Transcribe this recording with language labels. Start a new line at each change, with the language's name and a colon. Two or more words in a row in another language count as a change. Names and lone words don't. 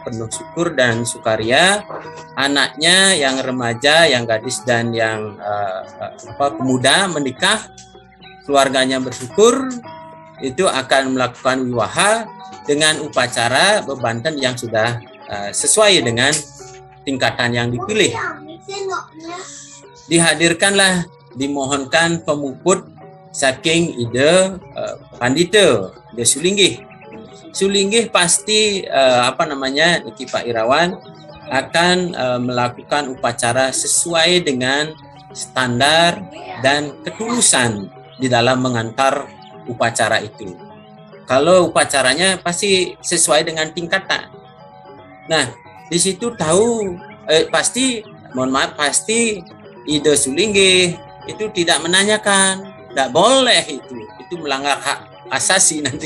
Indonesian: Penuh syukur dan sukaria, anaknya yang remaja, yang gadis dan yang pemuda menikah, keluarganya bersyukur, itu akan melakukan wiwaha dengan upacara bebanten yang sudah sesuai dengan tingkatan yang dipilih. Dihadirkanlah, dimohonkan pemuput
Balinese: saking ide pandita,
Indonesian: ide sulinggih. Sulinggih pasti Niki Pak Irawan akan melakukan upacara sesuai dengan standar dan ketulusan di dalam mengantar upacara itu. Kalau upacaranya pasti sesuai dengan tingkatan. Nah, di situ pasti ide sulinggih itu tidak menanyakan, tidak boleh itu melanggar hak asasi nanti.